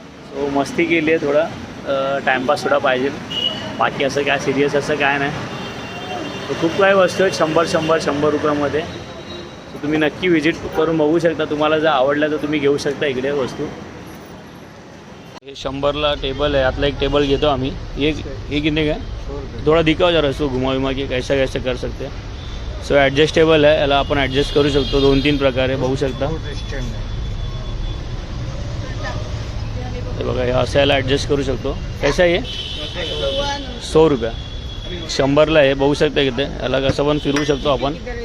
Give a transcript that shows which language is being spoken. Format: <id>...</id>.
<mr>So मस्ती केली आहे. थोडं टाईमपास थोडा पाहिजे. बाकी असं काय सिरियस असं काय नाही. खूप काही वस्तू आहेत 100 रुपयामध्ये. तुम्ही नक्की विजिट करून बघू शकता. तुम्हाला जर आवडलं तर तुम्ही घेऊ शकता इकडे वस्तू. हे 100ला टेबल है. यातला एक टेबल घेतो आम्ही.</mr> <hi>ये कितने का है? थोड़ा दिखाओ जरा इसको घुमा घुमा के कैसा कैसे कर सकते हैं.</hi> <mr>सो ॲडजस्टेबल आहे. याला आपण ॲडजस्ट करू शकतो 2-3 प्रकारे बघू शकता. हे बघा हे असं याला ॲडजस्ट करू शकतो. कैसा आहे 100 रुपये. 100ला आहे बघू शकता. किती याला कसं पण फिरवू शकतो आपण.</mr>